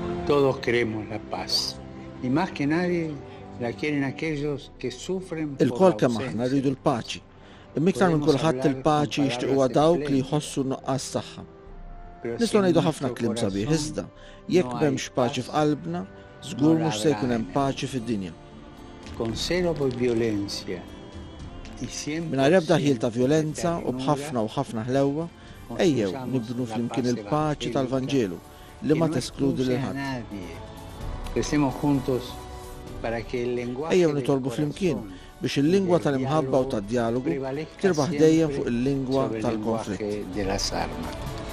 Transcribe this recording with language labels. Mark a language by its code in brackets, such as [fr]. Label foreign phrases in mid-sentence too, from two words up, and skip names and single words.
[es] Todos queremos la paz. Y más que nadie la quieren aquellos que sufren por [mt] Il-kol [es] la [mt] kemm aħna rridu [es] ausencia. [mt] l-paċi. Imma iktar minn kulħadd il-paċi jixtiequha dawk li jħossu nuqqas tagħha. Nistgħu ngħidu ħafna kliem sabiħ iżda jekk m'hemmx paċi f'qalbna, żgur mhux se jkun hemm paċi fid-dinja. [es] Con cero violencia. [mt] Mingħajr ebda ħiel ta' vjolenza u b'ħafna u ħafna ħlewwa, ejjew nibnu flimkien il-paċi tal-Vanġelu li ma teskludi lil ħadd. Ejjew nitolbu flimkien biex il-lingwa tal-imħabba u tad-dialogu tirbaħ dejjem fuq il-lingwa tal-konflitt.